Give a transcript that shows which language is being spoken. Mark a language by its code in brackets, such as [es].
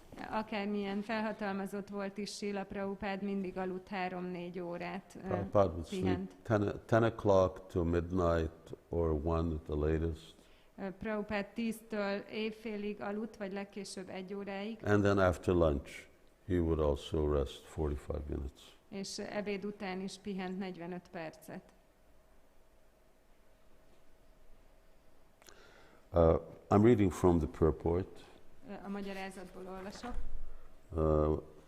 [hu] Akármilyen felhatalmazott volt is Srila Prabhupada, mindig aludt 3-4 órát. [en] Prabhupada would sleep 10 o'clock till midnight or 1 at the latest. [hu] Prabhupada 10-től éjfélig aludt, vagy legkésőbb 1 óráig. [en] And then after lunch, he would also rest 45 minutes. [hu] És ebéd után is pihent 45 percet. [en] I'm reading from the purport. [hu] A magyarázatból olvasok.